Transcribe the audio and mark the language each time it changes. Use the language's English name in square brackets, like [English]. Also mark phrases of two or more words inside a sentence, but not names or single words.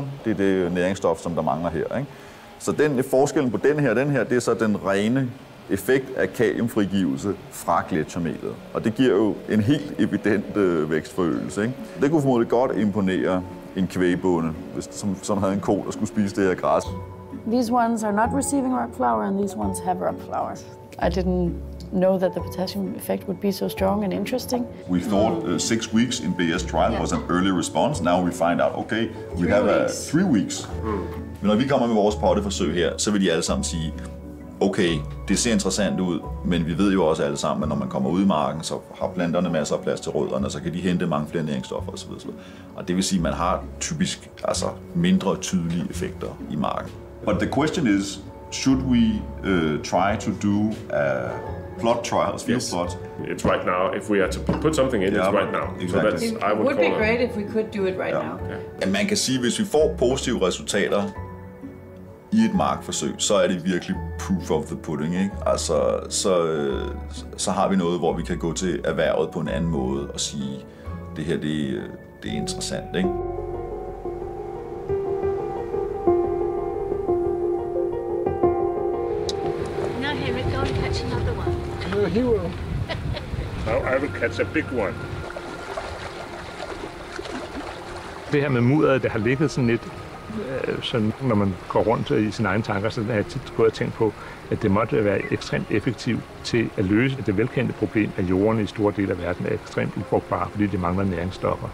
[Danish] Det er det næringsstof, som der mangler her, ikke? Så forskellen på den her, det er så den rene effekt af kaliumfrigivelse fra gletsjermelet. Og det giver jo en helt evident vækstforøgelse, ikke? Det kunne formodentlig godt imponere en kvægbonde, som havde en ko, der skulle spise det her græs. [English] These ones are not receiving rock flour, and these ones have rock flour. I didn't know that the potassium effect would be so strong and interesting. We thought 6 weeks in BS trial was an early response. Now we find out, okay, we have 3 weeks. [Danish] Men når vi kommer med vores potteforsøg her, så vil de alle sammen sige, okay, det ser interessant ud, men vi ved jo også alle sammen, at når man kommer ud i marken, så har planterne masser af plads til rødderne, og så kan de hente mange flere næringsstoffer osv. Og det vil sige, at man har typisk mindre tydelige effekter i marken. [English] But the question is, should we try to do plot trials, field plots? It's right now. If we had to put something in, it's right now. Exactly. So that's, It would be great if we could do it right now. Yeah. [Danish] Man kan sige, at hvis vi får positive resultater i et markforsøg, så er det virkelig [English] proof of the pudding, [Danish] ikke? Altså, så har vi noget, hvor vi kan gå til erhvervet på en anden måde og sige, det her det er interessant, ikke? [English] Now, Henrik, go and catch another one. No, he will. Now I will catch a big one. [Danish] Det her med mudderet, det har ligget sådan lidt, sådan, når man går rundt i sine egne tanker, så har jeg tit gået og tænkt på, at det måtte være ekstremt effektivt til at løse det velkendte problem, at jorden i store dele af verden er ekstremt ufrugtbare, fordi de mangler næringsstoffer.